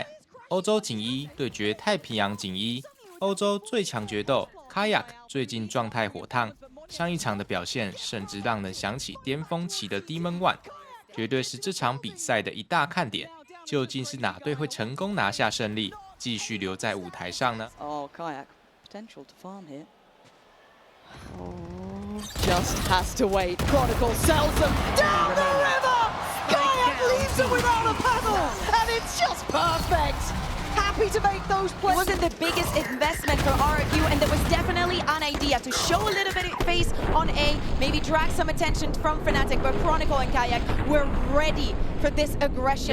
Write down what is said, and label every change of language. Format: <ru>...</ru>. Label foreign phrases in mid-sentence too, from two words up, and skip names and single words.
<zh>歐洲錦衣對決太平洋錦衣，歐洲最強決鬥 Kayak 最近狀態火燙，上一場的表現甚至讓人想起巔峰期的 Demon One，絕對是這場比賽的一大看點。究竟是哪隊會成功拿下勝利，繼續留在舞台上呢？</zh> <en>Oh, Kayak potential to farm here. Oh, just has to wait. Chronicle sells them down the river. Kayak leaves them without a paddle, and it's just perfect. Happy to make those plays. It wasn't the biggest investment for RRQ, and there was definitely an idea to show a little bit of face on A, maybe drag some attention from Fnatic, but Chronicle and Kayak were ready for this aggression.</en>